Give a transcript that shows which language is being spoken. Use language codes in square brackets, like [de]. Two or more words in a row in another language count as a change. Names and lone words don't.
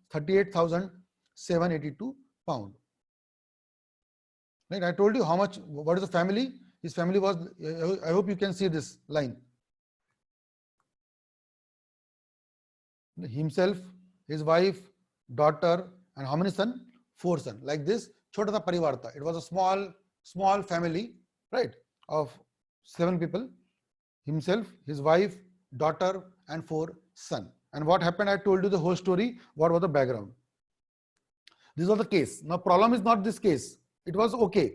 [en] 38,782 pound. Right? I told you how much, what is the family? His family was, I hope you can see this line. Himself, his wife, daughter, and how many sons? 4 sons. Like this, [hi] छोटा था परिवार था. [en] It was a small family, right? Of 7 people. Himself, his wife, daughter, and 4 sons. And what happened? I told you the whole story. What was the background? This was the case. Now, problem is not this case. It was okay.